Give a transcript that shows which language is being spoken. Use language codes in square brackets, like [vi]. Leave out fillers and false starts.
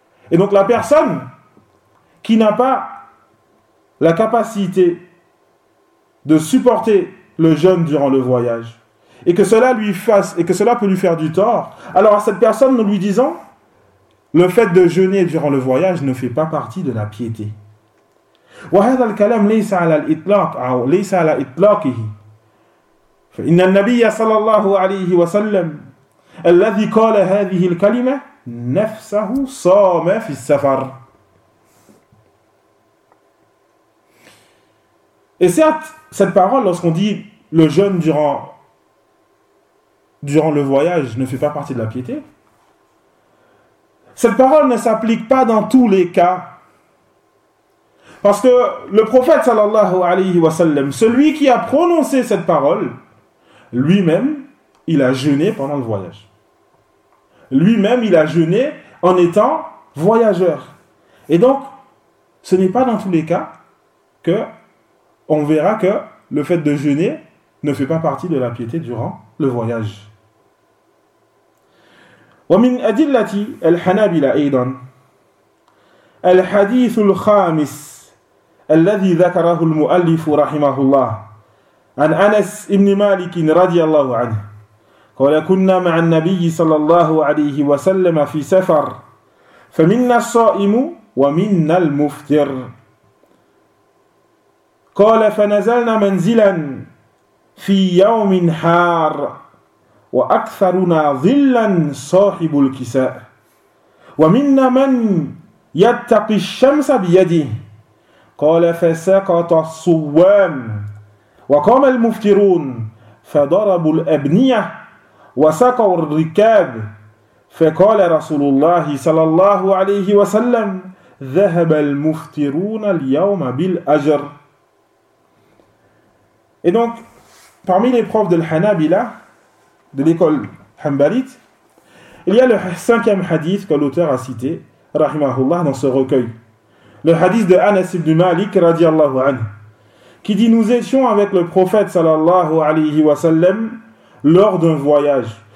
[fr] Et donc la personne qui n'a pas la capacité de supporter le jeûne durant le voyage et que cela lui fasse et que cela peut lui faire du tort, alors à cette personne nous lui disons le fait de jeûner durant le voyage ne fait pas partie de la piété. [ar] وهذا الكلام ليس على الإطلاق أو ليس على إطلاقه فإن النبي صلى الله عليه وسلم الذي قال هذه الكلمة نفسه صام في السفر. [fr] Et certes, cette parole, lorsqu'on dit le jeûne durant le voyage ne fait pas partie de la piété, cette parole ne s'applique pas dans tous les cas. Parce que le prophète sallallahu alayhi wa sallam, celui qui a prononcé cette parole, lui-même, il a jeûné pendant le voyage. Lui-même, il a jeûné en étant voyageur. Et donc, ce n'est pas dans tous les cas que on verra que le fait de jeûner ne fait pas partie de la piété durant le voyage. [ar] ومن أدلة الحنابلة أيضا الحديث الخامس الذي ذكره المؤلف رحمه الله عن أنس بن مالك رضي الله عنه قال كنا مع النبي صلى الله عليه وسلم في سفر فمنا الصائم ومنا المفطر قال فنزلنا منزلا في يوم حار وأكثرنا ظلا صاحب الكساء ومنا من يتقي الشمس بيده قال فسقط الصوام وقام المفطرون فضربوا الأبنية وسقوا الركاب فقال رسول الله صلى الله عليه وسلم ذهب المفطرون اليوم بالأجر. [fr] Et donc, parmi les profs de l'Hanabila, de l'école Hanbalite, il y a le cinquième hadith que l'auteur a cité, rahimahullah, dans ce recueil. Le hadith de Anas ibn Malik, radiallahu anhu, qui dit « Nous étions avec le prophète, sallallahu alayhi wa sallam, lors d'un voyage.